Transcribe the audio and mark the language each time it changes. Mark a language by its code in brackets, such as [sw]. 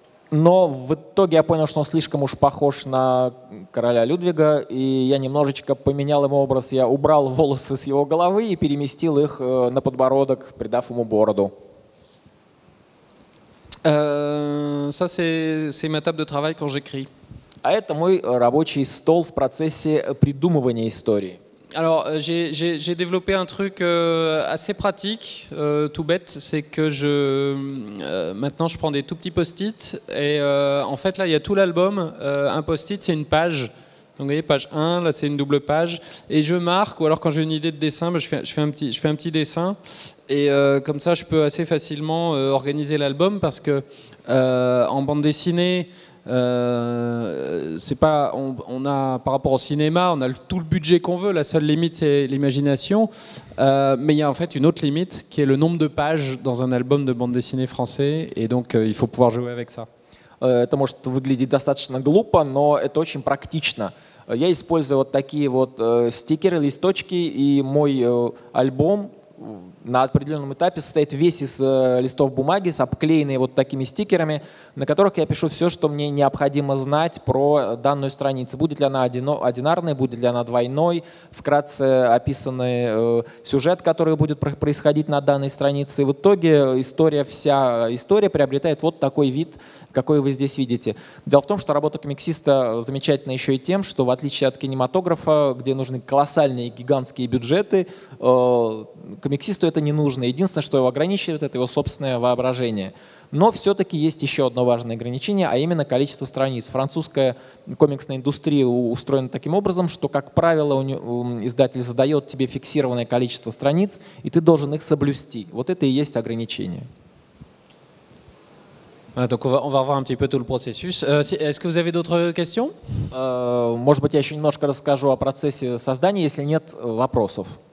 [ru] Но в итоге я понял, что он слишком уж похож на короля Людвига, и я немножечко поменял ему образ. Я убрал волосы с его головы и переместил их на подбородок, придав ему бороду. [fr] Ça, c'est ma table de travail quand j'écris. [ru] А это мой рабочий стол в процессе придумывания истории. [fr] Alors, j'ai développé un truc assez pratique, tout bête, c'est que maintenant je prends des tout petits post-it et en fait là il y a tout l'album, un post-it c'est une page, donc vous voyez page 1, là c'est une double page et je marque, ou alors quand j'ai une idée de dessin, je fais un petit dessin et comme ça je peux assez facilement organiser l'album parce que en bande dessinée, c'est pas, on a par rapport au cinéma, on a tout le budget qu'on veut. La seule limite c'est l'imagination, mais il y a en fait une autre limite qui est le nombre de pages dans un album de bande dessinée français, et donc il faut pouvoir jouer avec ça. [ru] Это может выглядеть достаточно глупо, но это очень практично. Я использую вот такие вот стикеры, листочки, и мой альбом на определенном этапе состоит весь из листов бумаги, обклеенные вот такими стикерами, на которых я пишу все, что мне необходимо знать про данную страницу. Будет ли она одинарной, будет ли она двойной, вкратце описанный сюжет, который будет происходить на данной странице. И в итоге вся история приобретает вот такой вид, какой вы здесь видите. Дело в том, что работа комиксиста замечательна еще и тем, что в отличие от кинематографа, где нужны колоссальные гигантские бюджеты, комиксисту это не нужно. Единственное, что его ограничивает, это его собственное воображение. Но все-таки есть еще одно важное ограничение, а именно количество страниц. Французская комиксная индустрия устроена таким образом, что, как правило, издатель задает тебе фиксированное количество страниц, и ты должен их соблюсти. Вот это и есть ограничение. [fr] Donc on va revoir un petit peu tout le processus. Est-ce que vous avez d'autres questions? [ru] Может быть, я еще немножко расскажу о процессе создания, если нет вопросов.